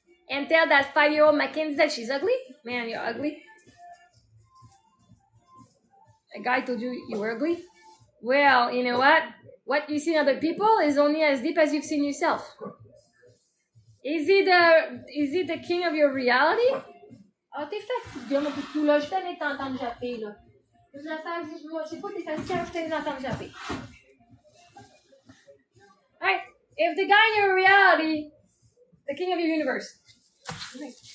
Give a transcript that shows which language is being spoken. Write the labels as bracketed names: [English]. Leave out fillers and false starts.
[English] And tell that 5-year-old Mackenzie that she's ugly? Man, you're ugly. A guy told you you were ugly? Well, you know what? What you see in other people is only as deep as you've seen yourself. Is he the king of your reality? [French] Ah, t'es fatigué, mon toutou, là. Je t'allais t'entendre japper, là. Je sais pas, t'es fatigué, je t'allais t'entendre japper. [English] Alright, if the guy in your reality, the king of your universe. Okay.